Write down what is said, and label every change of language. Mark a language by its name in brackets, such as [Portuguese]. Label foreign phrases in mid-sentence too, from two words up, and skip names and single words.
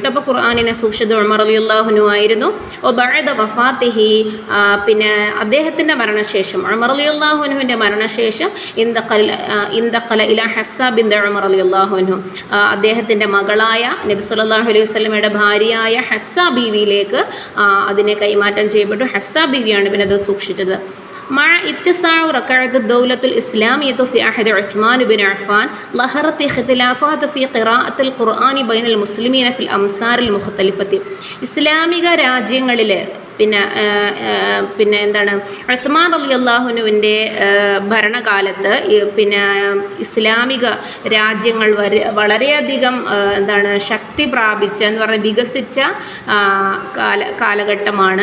[Malayalam] അപ്പോൾ ഖുർആനിനെ സൂക്ഷിച്ചത് ഉമർ റളിയല്ലാഹു ആയിരുന്നു. [Arabic] بعد وفاته, [Malayalam] അദ്ദേഹത്തിൻ്റെ മരണശേഷം, ഉമർ [Arabic] رضي الله عنه [Malayalam] മരണശേഷം [Arabic] انتقل إلى [Malayalam] ഹഫ്സ ബിൻത് ഉമർ [Arabic] رضي الله عنه, [Malayalam] അദ്ദേഹത്തിൻ്റെ മകളായ നബി [Arabic] صلى الله عليه وسلم [Malayalam] ഭാര്യയായ ഹഫ്സ ബീവിയിലേക്ക് അതിനെ കൈമാറ്റം ചെയ്യപ്പെട്ടു. ഹഫ്സ ബീവിയാണ് പിന്നെ അത് സൂക്ഷിച്ചത്. [Arabic] مع اتساع ركعت الدولة الإسلامية في عهد عثمان بن عفان ظهرت اختلافات في قراءة القرآن بين المسلمين في الأمصار المختلفة. [Malayalam] ഇസ്ലാമിക രാജ്യങ്ങളിൽ പിന്നെ എന്താണ് ഉസ്മാൻ റളിയല്ലാഹുവിൻ്റെ ഭരണകാലത്ത് പിന്നെ ഇസ്ലാമിക രാജ്യങ്ങൾ വളരെയധികം എന്താണ് ശക്തി പ്രാപിച്ച എന്ന് പറഞ്ഞാൽ വികസിച്ച കാലഘട്ടമാണ്.